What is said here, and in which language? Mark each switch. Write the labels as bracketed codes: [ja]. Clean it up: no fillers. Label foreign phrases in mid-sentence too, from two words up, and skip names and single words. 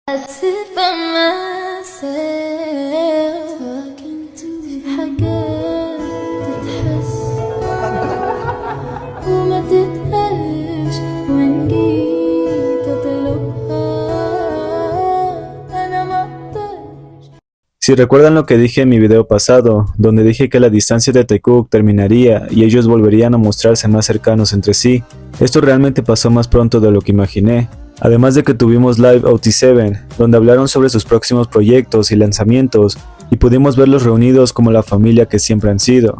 [en] sit by myself talking to [ar] في حاجات تتحس وما تتقالش وإن جيت أطلبها أنا مقدرش. [es] Si recuerdan lo que dije en mi video pasado, donde dije que la distancia de Taekook terminaría y ellos volverían a mostrarse más cercanos entre sí, esto realmente pasó más pronto de lo que imaginé. Además de que tuvimos Live OT7, donde hablaron sobre sus próximos proyectos y lanzamientos, y pudimos verlos reunidos como la familia que siempre han sido.